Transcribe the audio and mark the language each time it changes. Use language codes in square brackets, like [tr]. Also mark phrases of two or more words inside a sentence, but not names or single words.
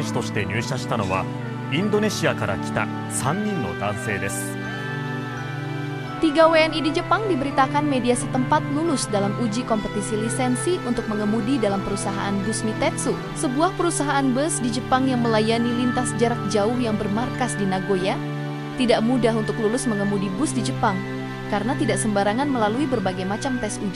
[ja] 手として入社したのはインドネシアから来た3人の男性です。 [id] 3 WNI di Jepang diberitakan media setempat lulus dalam uji kompetisi lisensi untuk mengemudi dalam perusahaan bus Mitetsu, sebuah perusahaan bus di Jepang yang melayani lintas jarak jauh yang bermarkas di Nagoya. Tidak mudah untuk lulus mengemudi bus di Jepang, karena tidak sembarangan melalui berbagai macam tes uji.